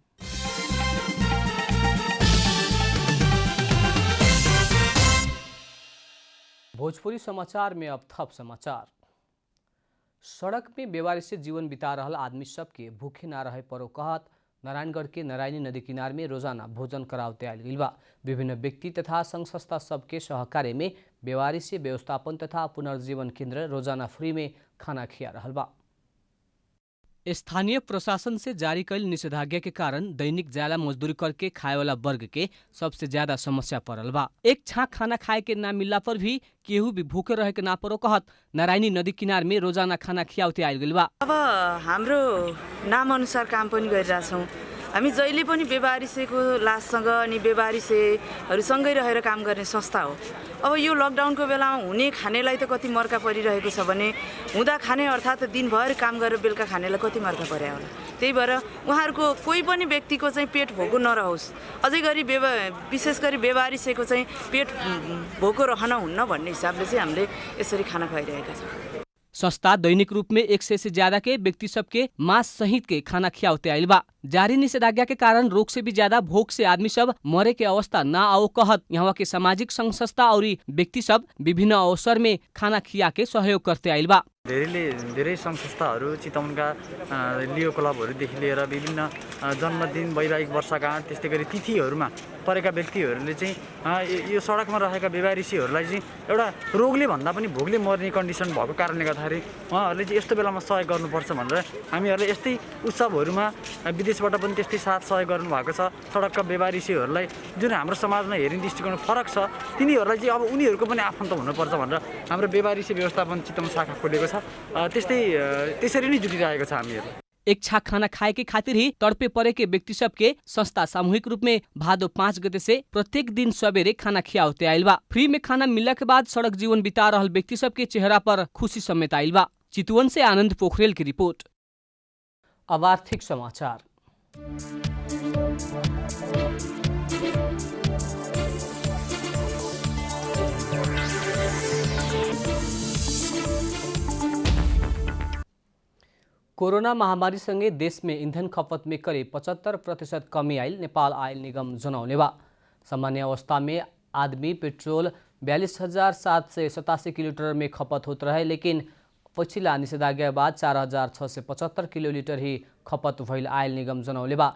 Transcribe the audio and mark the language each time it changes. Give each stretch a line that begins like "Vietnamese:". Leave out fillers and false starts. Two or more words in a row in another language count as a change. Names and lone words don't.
Bhojpuri: भोजपुरी समाचार में अब थप समाचार। सड़क में बेवारी से जीवन बिता रहल आदमी सबके भूखे ना रहे परो कहत नारायणगढ़ के नारायणी नदी किनार में रोजाना भोजन करावते आयल गइल बा। विभिन्न व्यक्ति तथा संघ संस्था सबके सहकार्य में बेवारी से व्यवस्थापन तथा पुनर्जीवन केंद्र रोजाना फ्री में खाना खिया रहल बा। स्थानीय प्रशासन से जारी कैल निषेधाज्ञा के कारण दैनिक ज्याला मजदूरी करके खाए वाला वर्ग के सबसे ज्यादा समस्या पड़ल बा। एक छाक खाना खाए के ना मिलला पर भी केहू भी भूखे रहे के ना परो कहत नारायणी नदी किनार में रोजाना खाना खियाउते आइल गइल बा।
Nepali: अब हाम्रो नाम अनुसार काम पनि गरिरहेछौँ। हामी जहिले पनि बेवारिसेको लाससँग अनि बेवारिसेहरूसँगै रहेर काम गर्ने संस्था हो। अब यो लकडाउनको बेलामा हुने खानेलाई त कति मर्का परिरहेको छ भने हुँदा खाने अर्थात् दिनभर काम गरेर बेलुका खानेलाई कति मर्का पर्या होला। त्यही भएर उहाँहरूको कोही पनि व्यक्तिको चाहिँ पेट भोको नरहोस्। अझै गरी विशेष गरी बेवारिसेको चाहिँ पेट भोको रहन हुन्न भन्ने हिसाबले चाहिँ हामीले यसरी खाना खुवाइरहेका छौँ।
Bhojpuri: संस्था दैनिक रूप में 100 से ज्यादा के व्यक्ति सबके मांस सहित के खाना खियाउते आइल बा। जारी निषेधाज्ञा के कारण रोग से भी ज्यादा भोग से आदमी सब मरे के अवस्था ना आओ कहत यहाँ के सामाजिक संघ संस्था और व्यक्ति सब विभिन्न अवसर में खाना खिया के सहयोग करते आइल बा।
Nepali: धेरै संघ संस्थाहरू चितवनका लियो क्लबहरूदेखि लिएर विभिन्न जन्मदिन वैवाहिक वर्षगाँठ त्यस्तै गरी तिथिहरूमा परेका व्यक्तिहरूले चाहिँ यो सडकमा रहेका बेवारिसीहरूलाई चाहिँ एउटा रोगले भन्दा पनि भोगले मर्ने कन्डिसन भएको कारणले गर्दाखेरि उहाँहरूले चाहिँ यस्तो बेलामा सहयोग गर्नुपर्छ भनेर हामीहरूले यस्तै उत्सवहरूमा विदेशबाट पनि त्यस्तै साथ सहयोग गर्नुभएको छ। सडकका बेवारिसीहरूलाई जुन हाम्रो समाजमा हेर्ने दृष्टिकोण फरक छ तिनीहरूलाई चाहिँ अब उनीहरूको पनि आफन्त हुनुपर्छ भनेर हाम्रो बेवारिसी व्यवस्थापन चितवन शाखा खोलेको छ। त्यसरी नै जुटिरहेको छ हामीहरू।
Bhojpuri: एक छाक खाना खाए के खातिर ही तड़पे पड़े के व्यक्ति सब के संस्था सामूहिक रूप में भादो 5 गते से प्रत्येक दिन सवेरे खाना खियाउते आइल बा। फ्री में खाना मिलने के बाद सड़क जीवन बिता रहल व्यक्ति सब के चेहरा पर खुशी समेत आइल बा। चितवन से आनंद पोखरेल की रिपोर्ट। अब आर्थिक समाचार।
Nepali: कोरोना महामारीसँगै देशमा
Bhojpuri: इन्धन खपत में करीब 75% कमी आइल नेपाल आयल निगम जनौले बा। सामान्य अवस्था में आदमी पेट्रोल 42,787 किलोलीटर में खपत होत रहे, लेकिन पछिल्ला निषेधाज्ञा बाद 4,675 किलोलीटर ही खपत भइल आयल निगम जनौले बा।